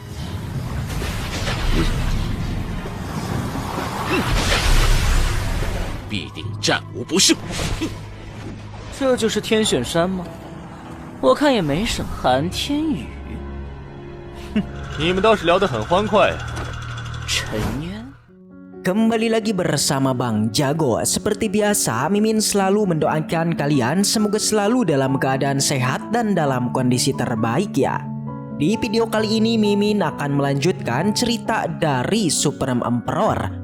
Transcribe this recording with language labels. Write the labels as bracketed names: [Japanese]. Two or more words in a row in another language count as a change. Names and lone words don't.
[Chinese] 必定战无不胜。这就是天选山吗？我看也没省寒天雨。你们倒是聊得很欢快啊。沉渊。 [Indonesian] Kembali lagi bersama Bang Jago. Seperti biasa, Mimin selalu mendoakan kalian semoga selalu dalam keadaan sehat dan dalam kondisi terbaik ya. Di video kali ini Mimin akan melanjutkan cerita dari Supreme Emperor.